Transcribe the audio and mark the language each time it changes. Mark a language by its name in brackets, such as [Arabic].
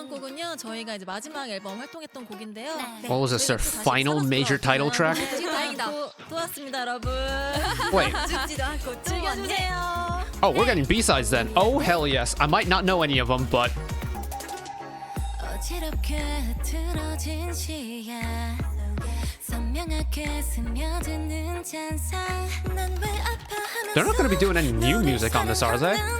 [Korean] 이번 곡은요 저희가 이제 마지막 앨범 활동했던 곡인데요. [English] What was this, their final major title track? [Korean] 다행이다. 또 왔습니다, 여러분. [English] Wait. [Korean] 죽지도 않고 즐겨주세요. [English] Oh, we're getting B-sides then. Oh, hell yes. I might not know any of them, but... [Korean] 어지럽게 틀어진 시야 선명하게 스며드는 잔상 난 왜 아파하면서 [English] They're not going to be doing any new music on this, are they?